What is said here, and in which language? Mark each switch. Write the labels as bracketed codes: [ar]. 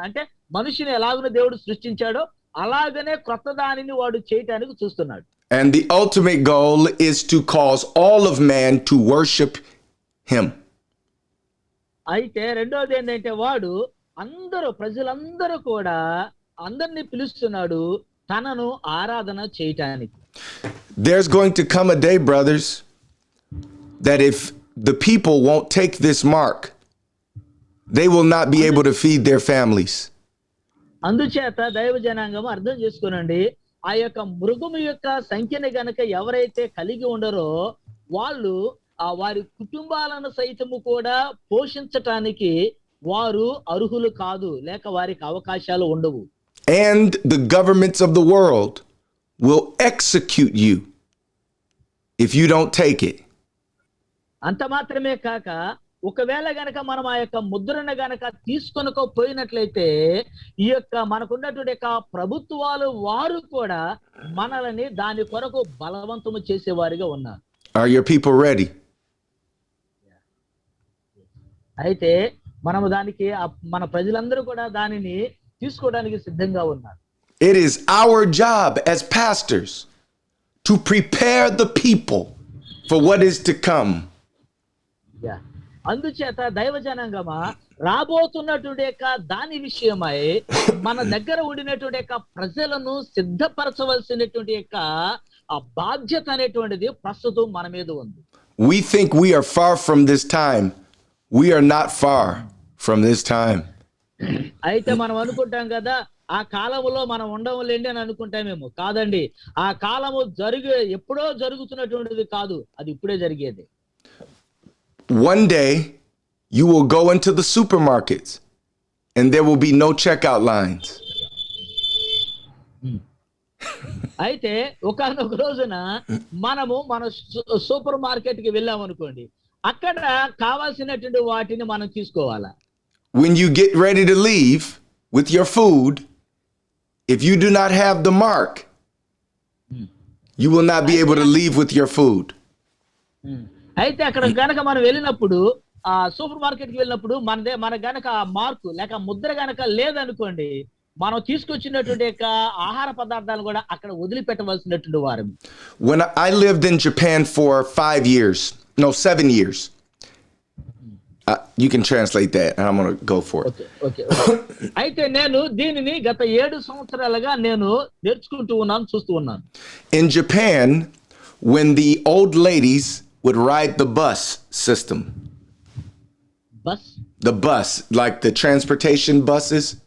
[te] అంటే మనిషిని ఎలాగో దేవుడు సృష్టించాడో అలాగనే కొత్త దానిని వాడు చేయటానికి చూస్తున్నాడు. [en] And the ultimate goal is to cause all of man to worship him. [te] అయితే రెండోది ఏంటంటే వాడు ప్రజలందరూ కూడా అందరినీ పిలుస్తున్నాడు తనను ఆరాధన చేయటానికి. [en] There's going to come a day, brothers, that if the people won't take this mark, they will not be able to feed their families. [te] అందుచేత దైవ జనాంగం అర్థం చేసుకోనండి, ఆ యొక్క మృగము యొక్క సంఖ్యని గనక ఎవరైతే కలిగి ఉండరో వాళ్ళు వారి కుటుంబాలను సైతము కూడా పోషించటానికి వారు అర్హులు కాదు, లేక వారికి అవకాశాలు ఉండవు. [en] And the governments of the world will execute you if you don't take it. [te] అంత మాత్రమే కాక ఒకవేళ గనక మనం ఆ యొక్క ముద్రను గనక తీసుకొనకపోయినట్లయితే ఈ యొక్క మనకున్నటువంటి యొక్క ప్రభుత్వాలు వారు కూడా మనల్ని దాని కొరకు బలవంతము చేసేవారిగా ఉన్నారు. [en] Are your people ready? [te] అయితే మనము దానికి మన ప్రజలందరూ కూడా దానిని తీసుకోవడానికి సిద్ధంగా ఉన్నారు. [en] It is our job as pastors to prepare the people for what is to come. [te] అందుచేత దైవ జనాంగమా రాబోతున్నటువంటి యొక్క దాని విషయమై మన దగ్గర ఉండినటువంటి యొక్క ప్రజలను సిద్ధపరచవలసినటువంటి యొక్క ఆ బాధ్యత అనేటువంటిది ప్రస్తుతం మన మీద ఉంది. [en] We think we are far from this time. We are not far from this time. [te] అయితే మనం అనుకుంటాం కదా ఆ కాలంలో మనం ఉండవులేండి అని అనుకుంటామేమో. కాదండి, ఆ కాలము ఎప్పుడో జరుగుతున్నటువంటిది కాదు, అది ఇప్పుడే జరిగేది. [en] One day you will go into the supermarkets and there will be no checkout lines. [te] అయితే ఒకానొక రోజున మనము మన సూపర్ మార్కెట్ కి వెళ్ళాం అనుకోండి, అక్కడ కావాల్సినటువంటి వాటిని మనం తీసుకోవాలా. [en] When you get ready to leave with your food, if you do not have the mark, you will not be able to leave with your food. [te] అయితే అక్కడ గనక మనం వెళ్ళినప్పుడు సూపర్ మార్కెట్కి వెళ్ళినప్పుడు మన గనక ఆ మార్కు లేక ముద్ర గనక లేదనుకోండి, మనం తీసుకొచ్చినటువంటి యొక్క ఆహార పదార్థాలు కూడా అక్కడ వదిలిపెట్టవలసినటువంటి వారు. [en] When I lived in Japan for 5 years, no, 7 years. You can translate that, and I'm going to go for it. Okay. [te] అయితే నేను దీనిని గత 7 సంవత్సరాలుగా నేను నేర్చుకుంటూ ఉన్నాను, చూస్తూ ఉన్నాను. [en] In Japan, when the old ladies would ride the bus system, the bus, like the transportation buses.